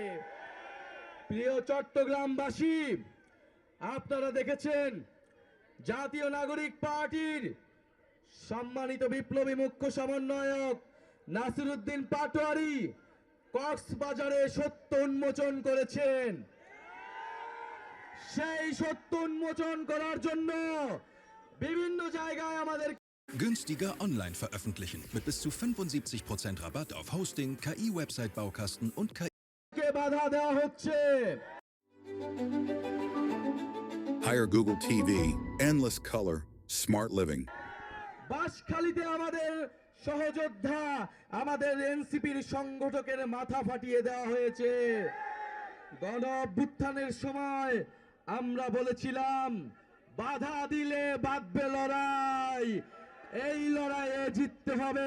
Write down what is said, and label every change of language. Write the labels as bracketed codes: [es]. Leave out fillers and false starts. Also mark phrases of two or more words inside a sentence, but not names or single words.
[bn] প্রিয় চট্টগ্রামবাসী, আপনারা দেখেছেন জাতীয় নাগরিক পার্টির সম্মানিত বিপ্লবী মুখ্য সমন্বয়ক নাসিরউদ্দিন পাটোয়ারি কক্সবাজারে সত্য উন্মোচন করেছেন। সেই সত্য উন্মোচন করার জন্য বিভিন্ন জায়গায় আমাদের [de] Günstiger online veröffentlichen mit bis zu 75% Rabatt auf Hosting, KI-Website-Baukasten und KI. [bn] বাধা দেওয়া হচ্ছে। [en] Hire Google TV, endless color, smart living. [bn] বাঁশখালীতে আমাদের সহযোদ্ধা, আমাদের এনসিপির সংগঠকের মাথা ফাটিয়ে দেওয়া হয়েছে। গণ অভ্যুত্থানের সময় আমরা বলেছিলাম, বাধা দিলে বাঁধবে লড়াই, এই লড়াইয়ে জিততে হবে।